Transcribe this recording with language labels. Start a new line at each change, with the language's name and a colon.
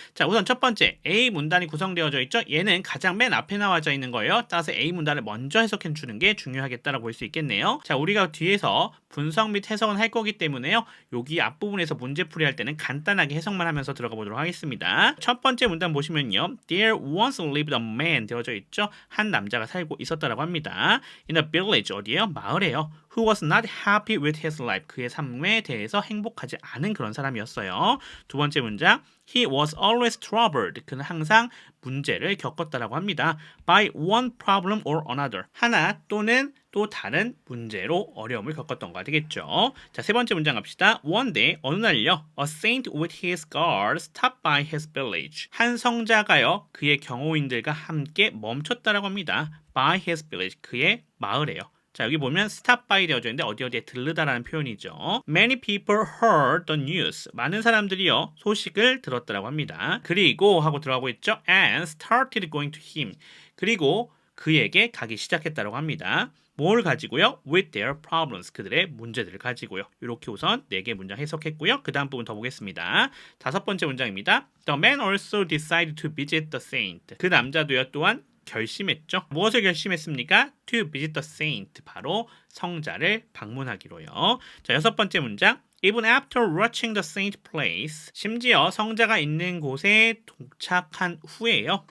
Korean: 자, 우선 첫 번째 A 문단이 구성되어져 있죠. 얘는 가장 맨 앞에 나와져 있는 거예요. 따라서 A 문단을 먼저 해석해 주는 게 중요하겠다라고 볼 수 있겠네요. 자, 우리가 뒤에서 분석 및 해석은 할 거기 때문에요. 여기 앞부분에서 문제풀이 할 때는 간단하게 해석만 하면서 들어가 보도록 하겠습니다. 첫 번째 문단 보시면요.
English: There once lived a man
Korean: 되어져 있죠. 한 남자가 살고 있었다라고 합니다.
English: In a village
Korean: 어디예요? 마을에요.
English: Who was not happy with his life.
Korean: 그의 삶에 대해서 행복하지 않은 그런 사람이었어요. 두 번째 문장
English: He was always troubled.
Korean: 그는 항상 문제를 겪었다라고 합니다.
English: By one problem or another.
Korean: 하나 또는 또 다른 문제로 어려움을 겪었던 거 되겠죠. 자, 세 번째 문장 갑시다.
English: One day,
Korean: 어느 날요.
English: A saint with his guard stopped by his village.
Korean: 한 성자가요. 그의 경호인들과 함께 멈췄다라고 합니다.
English: By his village.
Korean: 그의 마을에요. 자, 여기 보면
English: stop by
Korean: 되어져 있는데 어디에 들르다라는 표현이죠.
English: Many people heard the news.
Korean: 많은 사람들이요 소식을 들었다라고 합니다. 그리고 하고 들어가고 있죠.
English: And started going to him.
Korean: 그리고 그에게 가기 시작했다라고 합니다. 뭘 가지고요?
English: With their problems.
Korean: 그들의 문제들을 가지고요. 이렇게 우선 4개 문장 해석했고요. 그 다음 부분 더 보겠습니다. 다섯 번째 문장입니다.
English: The man also decided to visit the saint.
Korean: 그 남자도요 또한 결심했죠. 무엇을 결심했습니까?
English: To visit the saint.
Korean: 바로 성자를 방문하기로요. 자, 여섯 번째 문장.
English: Even after reaching the saint place.
Korean: 심지어 성자가 있는 곳에 도착한 후에요.